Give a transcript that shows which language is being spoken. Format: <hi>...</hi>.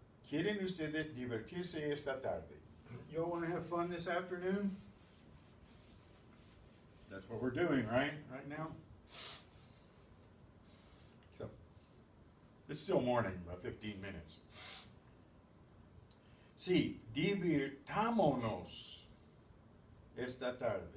<es>¿Quieren ustedes divertirse esta tarde?</es> <en>You want to have fun this afternoon? That's what we're doing, right? Right now? So, it's still morning, about 15 minutes.</en> <es>Sí, divirtámonos esta tarde.</es>